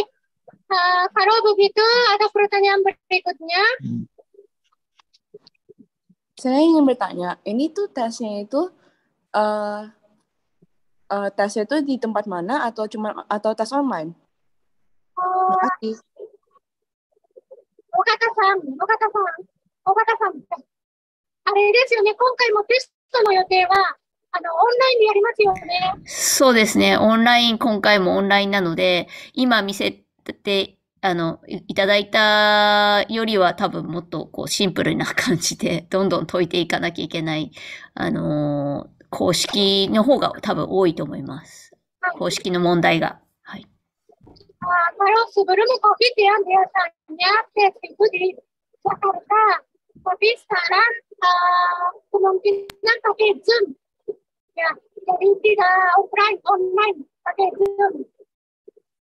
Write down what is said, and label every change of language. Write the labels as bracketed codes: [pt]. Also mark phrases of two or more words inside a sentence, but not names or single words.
[id] Kalau begitu, ada pertanyaan berikutnya. Saya ingin bertanya, ini tuh tesnya itu di tempat mana atau tes online? Terima kasih. [ja] 岡田さん。あれですよね、今回もテストの予定は、オンラインでやりますよね。そうですね、今回もオンラインなので、今見せて、いただいたよりは多分もっとこうシンプルな感じでどんどん解いていかなきゃいけない、公式の方が多分多いと思います。公式の問題が。はい。 [id] Kalau sebelum COVID ya biasanya tes itu di Jakarta, tapi sekarang kemungkinan pakai Zoom. Ya, jadi tidak online pakai Zoom.